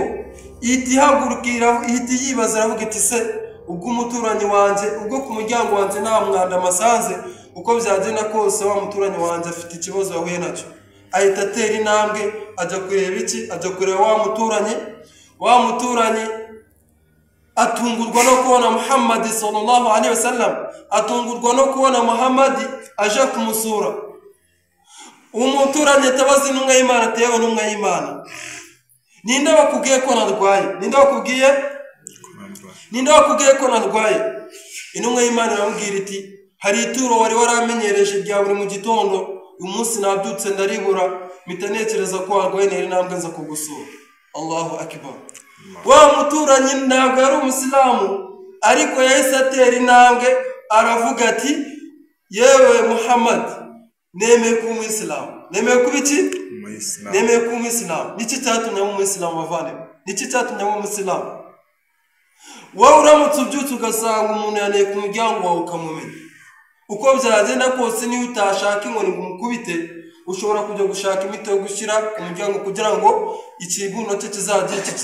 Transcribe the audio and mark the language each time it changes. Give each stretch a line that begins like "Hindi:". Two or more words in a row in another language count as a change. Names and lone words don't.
Kinyarwanda: Ihagurukira yibaza aravuga iti se ubwo umuturanyi wanjye ubwo ku muryango wanjye nta mwanda amasanze uko byagenda kose wa muturanyi wanjye afite ikibazo yahuye nacyo. Ahita atera intambwe ajya kureba iki? Ajya kureba wa muturanyi atungurwa no kubona Muhammad
Arabic: صلى الله عليه وسلم,
Kinyarwanda: atungurwa no kubona Muhammad aje kumusura. Umuturanyi atabaza intumwa y'Imana ati yewe intumwa y'Imana, ninde wakubwiye ko narwaye? Ninde wakubwiye ko narwaye? Intumwa y'Imana iramubwira iti hari ituro wari waramenyereje rya buri mu gitondo, uyu munsi nabyutse ndaribura mitanekereza ko warwaye nari ntambwe nza kugusura.
Arabic: الله أكبر.
Kinyarwanda: Wa muturanyi ntabwo yari umusilamu ariko yahise atera intambwe aravuga ati yewe Muhammad, nemeye kuba umuyisilamu. Nemeye kuba iki? Nemeye kuba umuyisilamu. Niki cyatumye mu umuyisilamu bavandimwe? Niki cyatumye mu umuyisilamu? Wowe uramutse ubyutse ugasanga umuntu yaneye ku muryango wawe ukamumenya, uko byagenda kose niyo utashaka inkoni ngo umukubite, ushobora kujya gushaka imiti yo gushyira ku muryango kugira ngo ikibuno cye kizagira iki?